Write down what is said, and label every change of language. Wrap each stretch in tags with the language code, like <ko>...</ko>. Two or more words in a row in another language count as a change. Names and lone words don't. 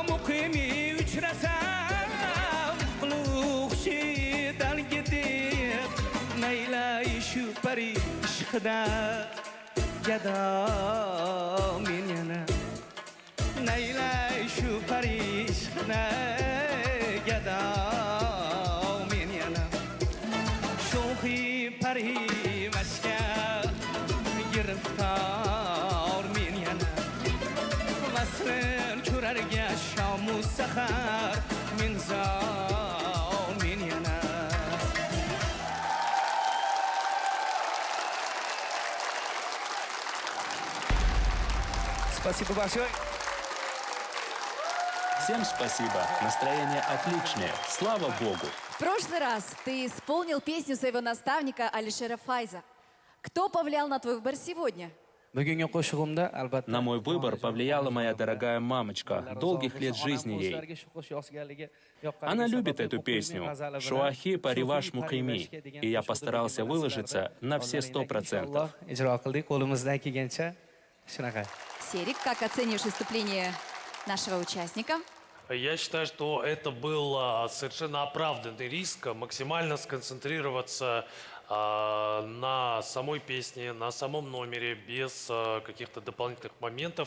<uz>muqimi uchrasa aqlu hushidan ketib naylay shu pari ishqida gado men yana naylay shu pari ishqida gado men yana sho'xi pari mashkar giriftor men yana vaslin ko'rarga shomu sahar men zor men yana</uz> <ru>Спасибо большое. Всем спасибо. Настроение отличное. Слава Богу. В прошлый раз ты исполнил песню своего наставника Алишера Файза. Кто повлиял на твой выбор сегодня?</ru> <uz>Bugungi qo'shig'imda albatta</uz> <ru>На мой выбор повлияла моя дорогая мамочка. Долгих лет жизни ей. Она любит эту песню «Шуахи париваш мукими», и я постарался выложиться на все 100%.</ru> <uz>ijro qildik qo'limizdan kelgancha shunaqa.</uz> <ru>Серик, как оцениваешь выступление нашего участника? Я считаю, что это был совершенно оправданный риск максимально сконцентрироваться на самой песне, на самом номере, без каких-то дополнительных моментов.</ru>